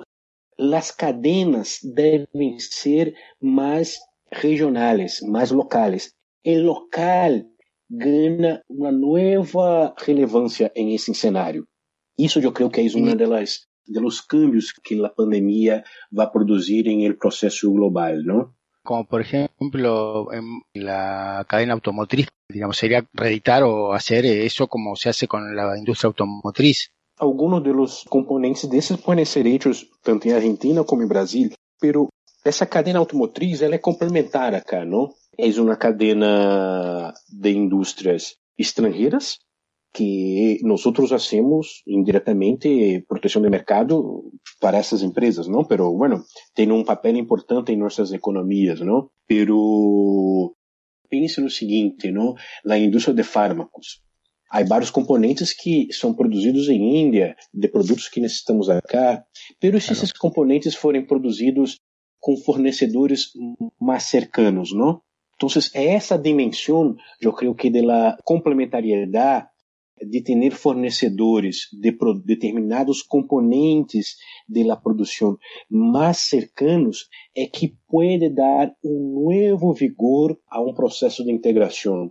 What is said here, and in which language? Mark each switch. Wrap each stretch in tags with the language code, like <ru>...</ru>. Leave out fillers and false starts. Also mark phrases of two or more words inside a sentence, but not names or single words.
<pt>As cadenas devem ser mais regionais, mais locais. O local ganha uma nova relevância em esse cenário. Isso eu creio que é um dos cambios que a pandemia vai produzir em el processo global, não?</pt> <es>Como por ejemplo en la cadena automotriz, digamos, sería reeditar o hacer eso como se hace con la industria automotriz. Algunos de los componentes</es> <pt>desses podem ser hechos tanto em Argentina como em Brasil, pero essa cadena automotriz ela é complementar acá, não? É uma cadena de indústrias estrangeiras que nós hacemos indiretamente proteção de mercado para essas empresas, não?</pt> <es>Pero bueno,</es> <pt>tem um papel importante em nossas economias, não? Pero pense no seguinte, não? Na indústria de fármacos, há vários componentes que são produzidos em Índia, de produtos que necessitamos acá, pero se esses componentes forem produzidos com fornecedores mais cercanos, não? Então, essa dimensão, eu creio que da complementariedade de ter fornecedores de determinados componentes da produção mais cercanos é que pode dar novo vigor a processo de integração.</pt>